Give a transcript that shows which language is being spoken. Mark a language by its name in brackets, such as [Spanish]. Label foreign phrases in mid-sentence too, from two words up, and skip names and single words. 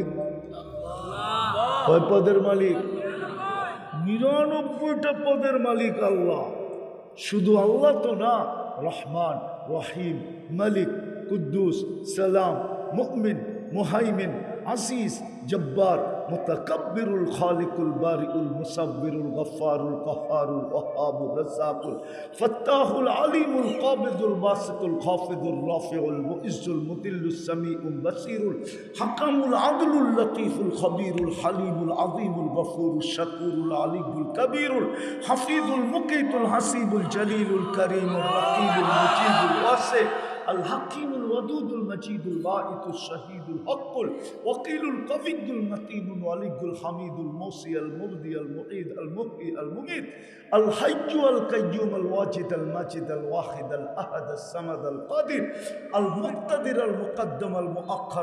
[Bangla] কয় পদের মালিক? 99টা পদের মালিক আল্লাহ। শুধু আল্লাহ তো না, রহমান, রহিম, মালিক, কুদ্দুস, সালাম, মুমিন, মুহাইমিন, আসিস, জব্বার, [Arabic] المتكبر، الخالق، البارئ، المصور، الغفار، القهار، الوهاب، الرزاق، الفتاح، العليم، القابض، الباسط، الخافض، الرافع، المعز, المذل، السميع، البصير، الحكم، العدل، اللطيف، الخبير، الحليم، العظيم، الغفور، الشكور، العلي، الكبير، الحفيظ، المقيت، الحسيب، الجليل، الكريم، الرقيب، المجيب، الواسع, الحكيم الودود المجيد الباعث الشهيد الحق الوكيل القوي المتين الولي الحميد الموصي المبدي المعيد المحيي المميت الحي القيوم الواجد الماجد الواحد الاحد الصمد القادر المقتدر المقدم المؤخر